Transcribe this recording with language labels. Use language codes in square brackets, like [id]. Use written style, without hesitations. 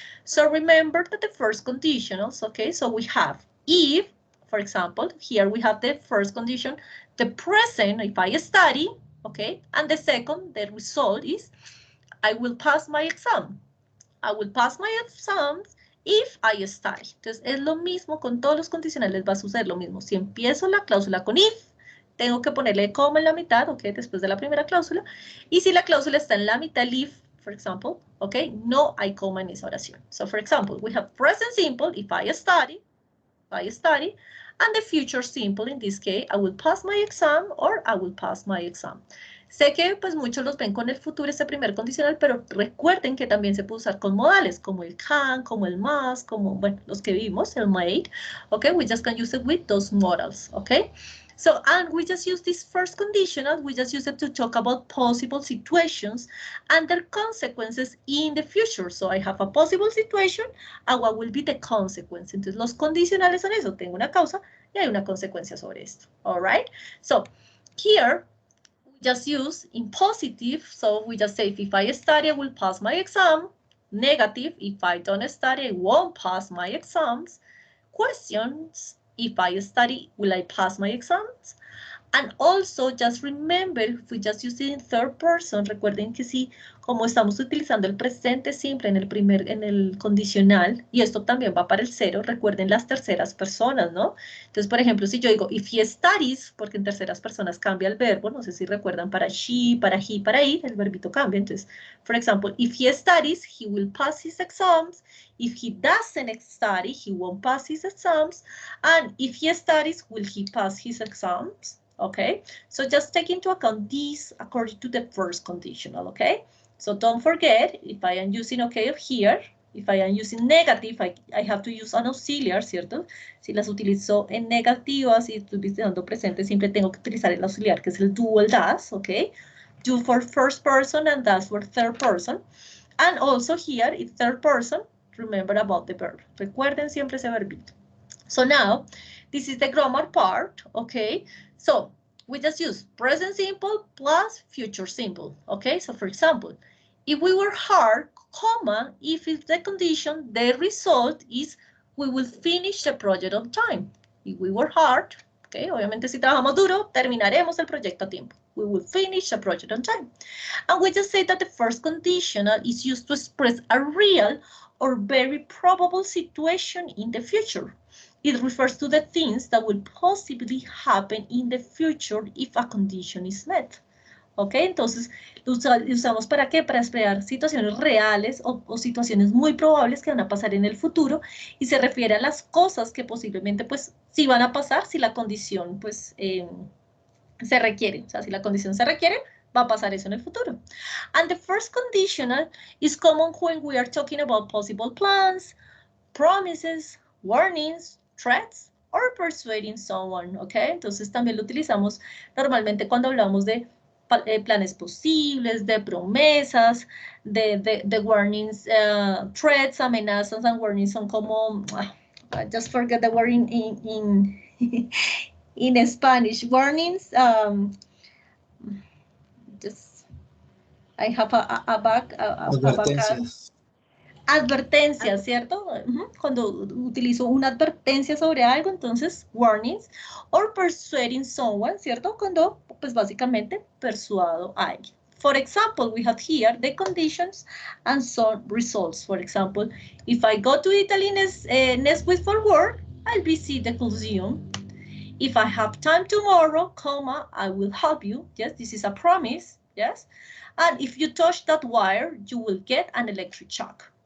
[en] So remember that the first conditionals, okay, so we have if, for example, here we have the first condition, the present, if I study, okay, and the second, the result is I will pass my exam. I will pass my exams if I study. [es] Entonces, es lo mismo, con todos los condicionales va a suceder lo mismo. Si empiezo la cláusula con if, tengo que ponerle coma en la mitad, ok, después de la primera cláusula. Y si la cláusula está en la mitad, [en] if, for example, [es] ok, no hay coma en esa oración. [en] So, for example, we have present simple, if I study, and the future simple, in this case, I will pass my exam or I will pass my exam. [es] Sé que pues muchos los ven con el futuro, este primer condicional, pero recuerden que también se puede usar con modales, como el can, como el must, como, bueno, los que vimos, el might, okay? [en] We just can use it with those modals, okay? So, and we just use this first conditional, we just use it to talk about possible situations and their consequences in the future. So, I have a possible situation, and what will be the consequence. [es] Entonces, los condicionales son eso, tengo una causa y hay una consecuencia sobre esto, [en] all right? So, here, just use in positive, so we just say if I study, I will pass my exam. Negative, if I don't study, I won't pass my exams. Questions, if I study, will I pass my exams? And also, just remember, if we just use it in third person, [es] recuerden que sí, como estamos utilizando el presente simple en el condicional, y esto también va para el cero, recuerden las terceras personas, ¿no? Entonces, por ejemplo, si yo digo, [en] if he studies, [es] porque en terceras personas cambia el verbo, no sé si recuerdan para she, para he, para it, el verbito cambia. Entonces, [en] for example, if he studies, he will pass his exams. If he doesn't study, he won't pass his exams. And if he studies, will he pass his exams? Okay, so just take into account these according to the first conditional, okay? So don't forget, if I am using okay here, if I am using negative, I have to use an auxiliar, [es] ¿cierto? Si las utilizo en negativas y estoy utilizando presente, siempre tengo que utilizar el auxiliar, que es el do o el does, okay? [en] Do for first person and does for third person. And also here, it's third person, remember about the verb. [es] Recuerden siempre ese verbito. [en] So now, this is the grammar part, okay? So we just use present simple plus future simple, okay? So for example, if we were hard, comma, if it's the condition, the result is we will finish the project on time. If we were hard, okay, [es] obviamente si trabajamos duro, terminaremos el proyecto a tiempo. [en] We will finish the project on time. And we just say that the first conditional is used to express a real or very probable situation in the future. It refers to the things that will possibly happen in the future if a condition is met. ¿Ok? [es] Entonces, lo usamos ¿para qué? Para esperar situaciones reales o situaciones muy probables que van a pasar en el futuro y se refiere a las cosas que posiblemente, pues, sí van a pasar si la condición, pues, se requiere. O sea, si la condición se requiere, va a pasar eso en el futuro. [en] And the first conditional is common when we are talking about possible plans, promises, warnings, threats, or persuading someone, ¿ok? [es] Entonces también lo utilizamos normalmente cuando hablamos de planes posibles, de promesas, de [en] warnings, threats, [es] amenazas [en] and warnings [es] son como, [en] I just forget the word in in [es] Spanish. [en] Warnings, just, I have a back. [es] Advertencias. Advertencias, ¿cierto? Cuando utilizo una advertencia sobre algo, entonces, [en] warnings, or persuading someone, [es] ¿cierto? Cuando, pues, básicamente, persuado a alguien. [en] For example, we have here the conditions and some results. For example, if I go to Italy next week for work, I'll visit the museum. If I have time tomorrow, comma, I will help you. Yes, this is a promise, yes? And if you touch that wire, you will get an electric shock.